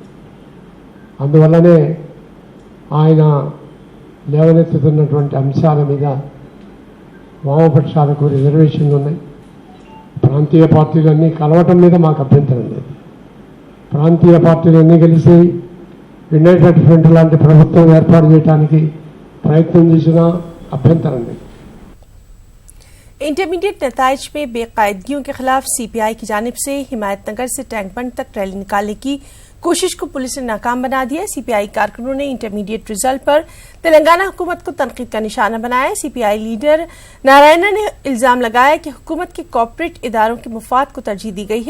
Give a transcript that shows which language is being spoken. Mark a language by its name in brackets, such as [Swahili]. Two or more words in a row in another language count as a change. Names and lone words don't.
[Telugu] అందువల్లనే ఆయన లేవనెత్తుతున్నటువంటి అంశాల మీద వామపక్షాలకు రిజర్వేషన్లు ఉన్నాయి. ప్రాంతీయ పార్టీలన్నీ కలవటం మీద మాకు అభ్యంతరం లేదు. ప్రాంతీయ పార్టీలన్నీ కలిసి యునైటెడ్ ఫ్రంట్ లాంటి ప్రభుత్వం ఏర్పాటు చేయడానికి ప్రయత్నం చేసినా అభ్యంతరం లేదు. [Urdu] انٹرمیڈیٹ نتائج میں بے قاعدگیوں کے خلاف سی پی آئی کی جانب سے حمایت نگر سے ٹینک بنڈ تک ریلی نکالنے کی کوشش کو پولیس نے ناکام بنا دیا۔ سی پی آئی کارکنوں نے [English] intermediate result [Urdu] پر تلنگانہ حکومت کو تنقید کا نشانہ بنایا۔ سی پی آئی لیڈر نارائنا نے الزام لگایا کہ حکومت کے کارپوریٹ اداروں کے مفاد کو ترجیح دی گئی ہے۔